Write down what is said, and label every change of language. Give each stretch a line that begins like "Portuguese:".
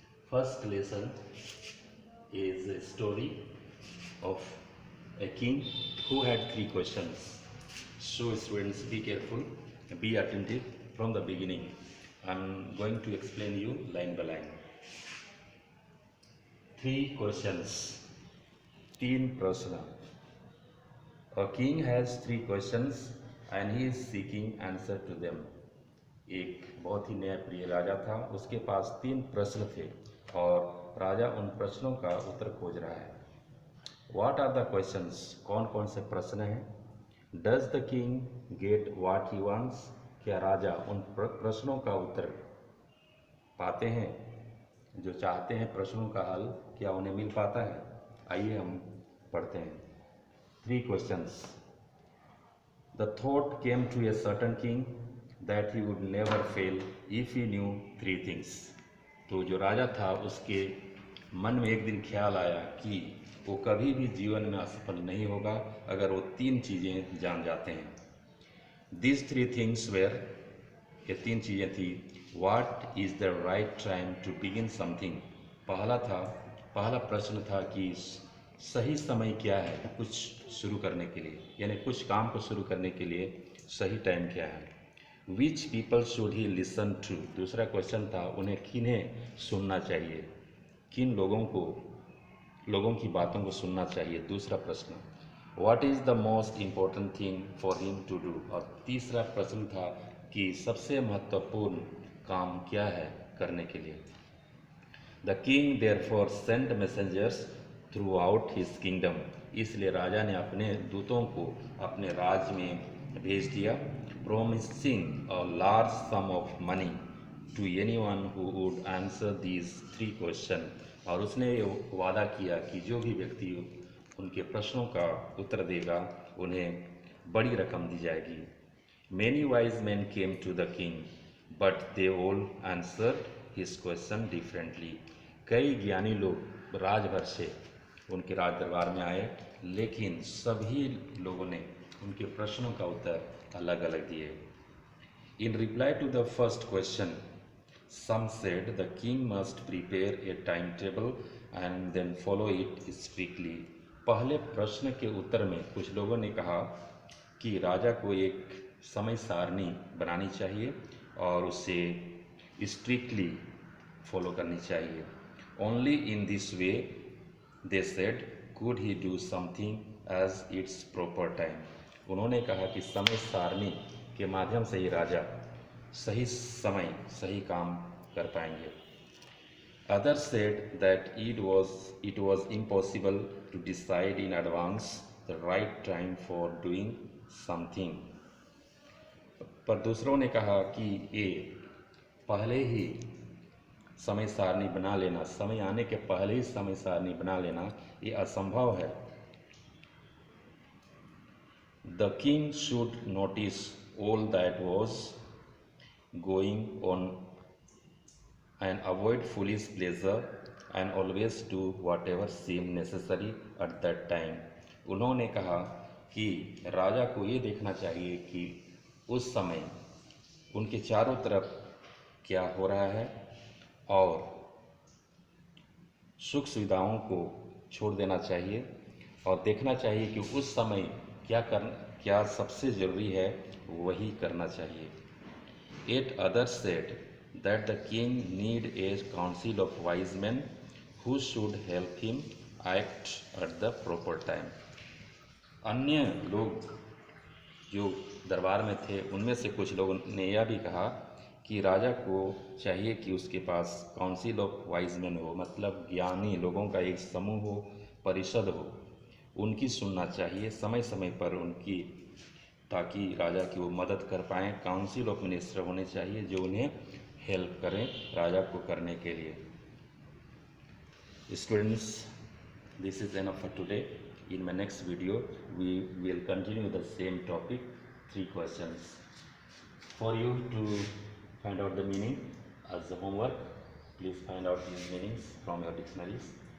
English: First lesson is a story of a king who had 3 questions. So students, be careful, be attentive from the beginning. I'm going to explain you line by line. 3 questions,
Hindi: 3 प्रश्न.
English: A king has 3 questions and he is seeking answer to them.
Hindi: एक बहुत ही न्यायप्रिय राजा था, उसके पास 3 प्रश्न थे और राजा उन प्रश्नों का उत्तर खोज रहा है.
English: What are the questions?
Hindi: कौन कौन से प्रश्न हैं?
English: Does the king get what he wants?
Hindi: क्या राजा उन प्रश्नों का उत्तर पाते हैं जो चाहते हैं? प्रश्नों का हल क्या उन्हें मिल पाता है? आइए हम पढ़ते हैं.
English: 3 questions. The thought came to a certain king that he would never fail if he knew 3 things.
Hindi: तो जो राजा था उसके मन में एक दिन ख्याल आया कि वो कभी भी जीवन में असफल नहीं होगा अगर वो 3 चीज़ें जान जाते हैं.
English: These 3 things were,
Hindi: ये 3 चीज़ें थी.
English: What is the right time to begin something?
Hindi: पहला प्रश्न था कि सही समय क्या है कुछ शुरू करने के लिए, यानी कुछ काम को शुरू करने के लिए सही टाइम क्या है.
English: Which people should he listen to?
Hindi: दूसरा क्वेश्चन था उन्हें किन्हें सुनना चाहिए, किन लोगों की बातों को सुनना चाहिए. दूसरा प्रश्न.
English: What is the most important thing for him to do?
Hindi: और तीसरा प्रश्न था कि सबसे महत्वपूर्ण काम क्या है करने के लिए.
English: The king therefore sent messengers throughout his kingdom.
Hindi: इसलिए राजा ने अपने दूतों को अपने राज्य में भेज दिया.
English: Promising a large sum of money to anyone who would answer these 3 questions.
Hindi: और उसने वादा किया कि जो भी व्यक्ति उनके प्रश्नों का उत्तर देगा उन्हें बड़ी रकम दी जाएगी.
English: Many wise men came to the king, but they all answered his question differently.
Hindi: कई ज्ञानी लोग राजभर से उनके राज दरबार में आए, लेकिन सभी लोगों ने उनके प्रश्नों का उत्तर अलग अलग दिए.
English: In reply to the first question, some said the king must prepare a timetable and then follow it strictly.
Hindi: पहले प्रश्न के उत्तर में कुछ लोगों ने कहा कि राजा को एक समय सारणी बनानी चाहिए और उसे स्ट्रिक्टली फॉलो करनी चाहिए.
English: Only in this way, they said, could he do something as its proper time.
Hindi: उन्होंने कहा कि समय सारणी के माध्यम से ही राजा सही समय सही काम कर पाएंगे.
English: Others said that it was impossible to decide in advance the right time for doing something.
Hindi: पर दूसरों ने कहा कि ये पहले ही समय सारणी बना लेना, समय आने के पहले ही समय सारणी बना लेना ये असंभव है.
English: The king should notice all that was going on and avoid foolish pleasure and always do whatever seemed necessary at that time.
Hindi: उन्होंने कहा कि राजा को ये देखना चाहिए कि उस समय उनके चारों तरफ क्या हो रहा है और सुख सुविधाओं को छोड़ देना चाहिए और देखना चाहिए कि उस समय क्या सबसे ज़रूरी है वही करना चाहिए.
English: Yet others said that the king need a council of wise men who should help him act at the proper time.
Hindi: अन्य लोग जो दरबार में थे उनमें से कुछ लोगों ने यह भी कहा कि राजा को चाहिए कि उसके पास काउंसिल ऑफ वाइज मैन हो, मतलब ज्ञानी लोगों का एक समूह हो, परिषद हो, उनकी सुनना चाहिए समय समय पर उनकी, ताकि राजा की वो मदद कर पाएँ. काउंसिल ऑफ मिनिस्टर होने चाहिए जो उन्हें हेल्प करें राजा को करने के लिए.
English: Students, this is enough for today. In my next video we will continue the same topic, 3 questions. For you to find out the meaning as a homework, please find out these meanings from your dictionaries.